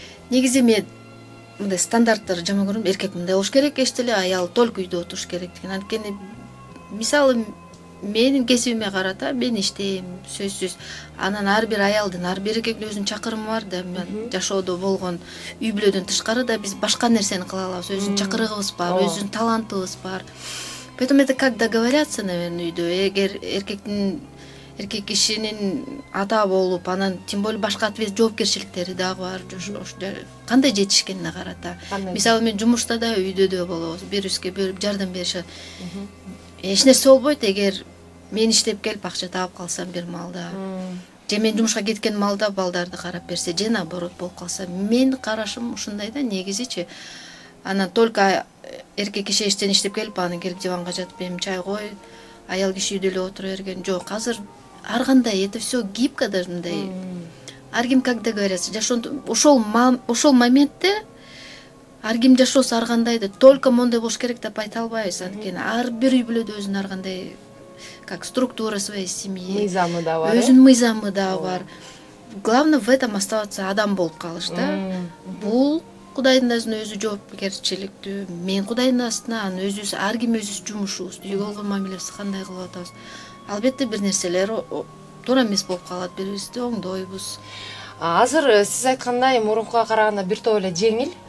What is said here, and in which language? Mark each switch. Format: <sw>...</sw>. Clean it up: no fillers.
<ky>Негизи мен мындай стандарттар жаман көрөм. Эркек мындай болуш керек, эчтеле аял только үйдө отуруш керек деген. Анткени мисалы менин кесибиме карата мен иштейм, сөзсүз. Анан ар бир аялдын, ар бир эркектин өзүнүн чакырымы бар да. Мен жашоодо болгон үй бүлөдөн тышкары да биз башка нерсени кыла алабыз. Өзүнүн чакырыгыбыз бар, өзүнүн талантыбыз бар.</ky> <ru>Поэтому это как договорятся, наверное, үйдө.</ru> <ky>Эгер эркек кишинин ата болуп, анан тем более башка жоопкерчиликтери дагы бар. Кандай жетишкенине карата. Мисалы мен жумушта да, үйдө да болобуз. Бирибизге бөлүп жардам беришет. Эч нерсе болбойт эгер мен иштеп келип акча таап калсам бир малда. Же мен жумушка кеткен малда балдарды карап берсе, же наоборот болуп калса. Менин карашым ушундай да, негизичи. Анан только эркек киши иштен иштеп келип, анан келип диванга жатып, эми чай кой, аял киши үйдө эле отура берген. Жок, азыр ар кандай, это все гибко даже мындай. Ар ким как договорятся. Ошол моментте ар ким жашоосу ар кандай да, только мондай болуш керек деп айта албайбыз. Анткени ар бир үй бүлөдө өзүнүн ар кандай как структура своей семьи, мыйзамы да бар. Өзүнүн мыйзамы да бар. Главное в этом оставаться адам болуп калыш да. Бул Кудайдын өзү жоопкерчиликтүү. Мен Кудайдын астына, анан өзүбүз ар ким өзүбүз жумушубуз, үйгө болгон мамилебизди кандай кылып атабыз. Албетте бир нерселер туура эмес болуп калат, бирибизди оңдойбуз. Азыр сиз айткандай мурункуга караганда бир топ эле жеңил.</ky>